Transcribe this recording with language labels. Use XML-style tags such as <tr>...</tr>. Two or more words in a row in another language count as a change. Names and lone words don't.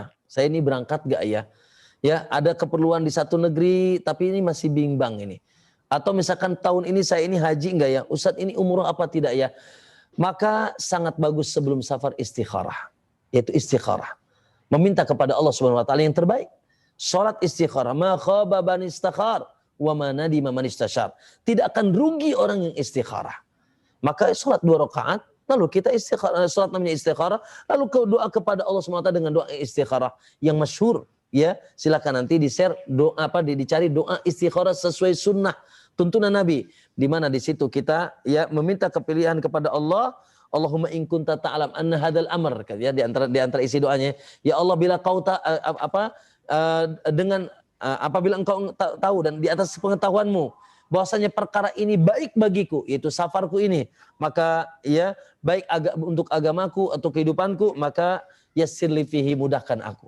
<id>Saya ini berangkat enggak ya? Ya, ada keperluan di satu negeri, tapi ini masih bimbang ini. Atau misalkan tahun ini saya ini haji enggak ya? Ustadz, ini umroh apa tidak ya? Maka sangat bagus sebelum safar istikharah. Yaitu istikharah. Meminta kepada Allah</id> <ar>Subhanahu wa taala</ar> <id>yang terbaik. Salat istikharah,</id> <ar>ma khaba man istakhar wa ma nadima man istashar.</ar> <id>Tidak akan rugi orang yang istikharah. Maka salat 2 rakaat, lalu kita istikharah, salat namanya istikharah, lalu doa kepada Allah</id> <ar>Subhanahu wa taala</ar> <id>dengan doa istikharah yang masyhur. Ya, silakan nanti di-share dicari doa istikharah sesuai sunnah tuntunan Nabi, di mana di situ kita ya meminta kepilihan kepada Allah.</id> <ar>Allahumma in kunta ta'lam anna hadzal amr, ya,</ar> <id>di antara isi doanya, ya Allah, bila kau apabila engkau tahu dan di atas pengetahuanmu bahwasanya perkara ini baik bagiku, yaitu safarku ini, maka ya baik untuk agamaku atau kehidupanku, maka</id> <ar>yassirli fihi,</ar> <id>mudahkan aku.</id>